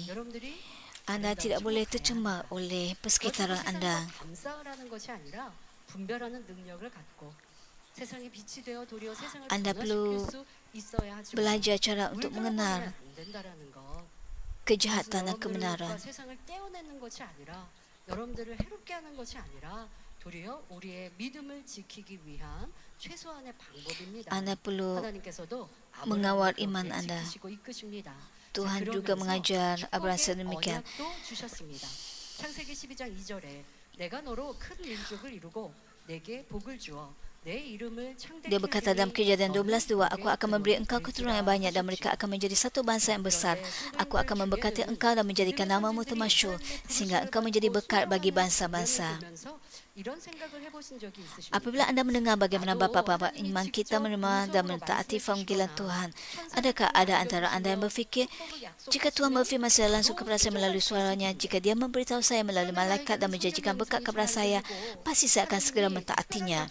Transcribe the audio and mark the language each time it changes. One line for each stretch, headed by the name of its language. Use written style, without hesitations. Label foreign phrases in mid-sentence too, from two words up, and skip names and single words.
Malay: Anda tidak boleh tercemar oleh persekitaran anda. Anda perlu belajar cara untuk mengenal kejahatan dan kebenaran.
Korean: 여러분들을 해롭게 하는 것이 아니라 도리어 우리의 믿음을 지키기 위한 최소한의 방법입니다.
Malay: Anda perlu
Korean: 하나님께서도
Malay: mengawal iman anda.
Korean: 지키시고 이끄십니다.
Malay: Tuhan juga mengajar Abraham sedemikian.
Korean: 주셨습니다. 창세기 12장 2절에 내가 너로 큰 민족을 이루고 내게 복을 주어
Malay: Dia berkata dalam Kejadian 12:2, aku akan memberi engkau keturunan yang banyak dan mereka akan menjadi satu bangsa yang besar. Aku akan memberkati engkau dan menjadikan namamu termasyhur sehingga engkau menjadi berkat bagi bangsa-bangsa. Apabila anda mendengar bagaimana bapa-bapa iman kita menerima dan mentaati panggilan Tuhan, adakah ada antara anda yang berfikir, jika Tuhan berfirman secara langsung kepada saya melalui suaranya, jika dia memberitahu saya melalui malaikat dan menjanjikan berkat kepada saya, pasti saya akan segera mentaatinya.